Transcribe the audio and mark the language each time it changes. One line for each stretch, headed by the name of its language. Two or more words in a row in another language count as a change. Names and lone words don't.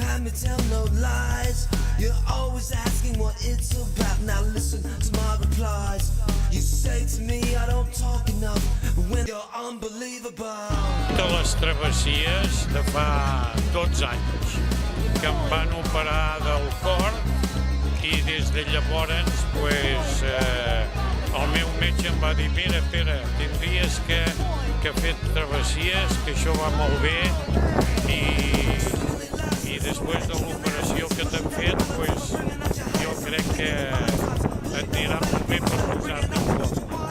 English: baby, tell no lies. You're always asking what it's about. Now listen to my replies. You say to me I don't talk enough, but when you're unbelievable.
Catalan: De les travessies de fa 12 anys que em van operar del cor i des de llavors pues, el meu metge em va dir mira Pere, tindries que fer travessies, que això va molt bé i després de l'operació que t'han fet pues, jo crec que et anirà molt bé per posar-te en forma.